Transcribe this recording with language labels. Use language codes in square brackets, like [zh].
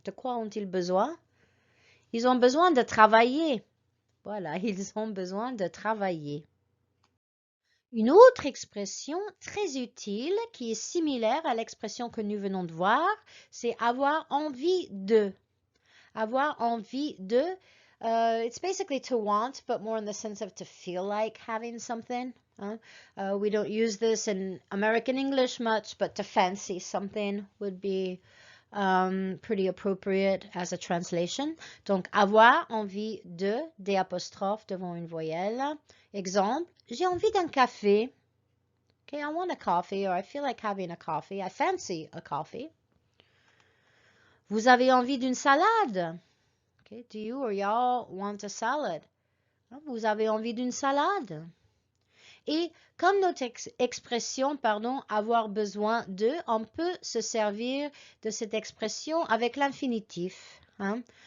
[fr] De quoi ont-ils besoin? Ils ont besoin de travailler. Voilà, ils ont besoin de travailler. Une autre expression très utile qui est similaire à l'expression que nous venons de voir, c'est avoir envie de. Avoir envie de. [en] It's basically to want, but more in the sense of to feel like having something. Hein? We don't use this in American English much, but to fancy something would be pretty appropriate as a translation. [fr] Donc, avoir envie de, des apostrophes devant une voyelle. Exemple, j'ai envie d'un café. [en] Okay, I want a coffee, or I feel like having a coffee. I fancy a coffee. [fr] Vous avez envie d'une salade? [en] Okay, do you or y'all want a salad? [fr] Vous avez envie d'une salade? Et comme notre expression, pardon, avoir besoin de, on peut se servir de cette expression avec l'infinitif. Hein?